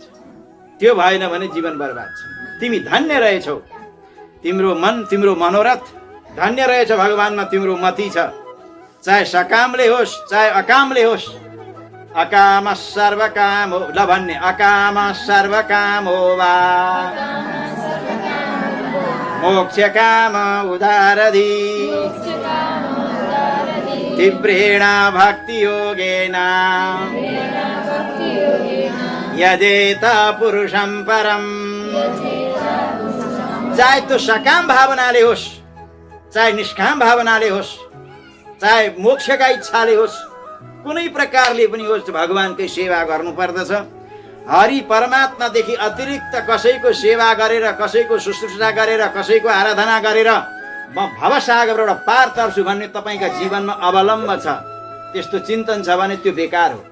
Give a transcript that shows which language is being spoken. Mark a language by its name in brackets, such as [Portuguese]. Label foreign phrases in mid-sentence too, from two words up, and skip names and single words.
[Nepali] त्यो भएन भने जीवन बर्बाद छ। तिमी धन्य रहेछौ, तिम्रो मन तिम्रो मनोरथ धन्य रहेछ, भगवानमा तिम्रो मति छ। चाहे सकामले होस् चाहे अकामले होस्, [Sanskrit] अकाम सर्वकाम हो, [Nepali] ल भन्ने [Sanskrit] अकाम सर्वकाम हो वा मोक्ष काम उदारधि तीव्रेण भक्ति योगेन यजेत पुरुषं परम। [Nepali] चाहे तो सकाम भावनाले होस्, चाहे निष्काम भावनाले होस्, चाहे मोक्षका इच्छाले होस्, कुनै प्रकारले पनि होस्, भगवानकै सेवा गर्नु पर्दछ। हरि परमात्मादेखि अतिरिक्त कसैको सेवा गरेर, कसैको शुश्रूषा गरेर, कसैको आराधना गरेर म भवसागरबाट पार तर्छु भन्ने तपाईँका जीवनमा अवलम्ब छ, त्यस्तो चिन्तन छ भने त्यो बेकार हो।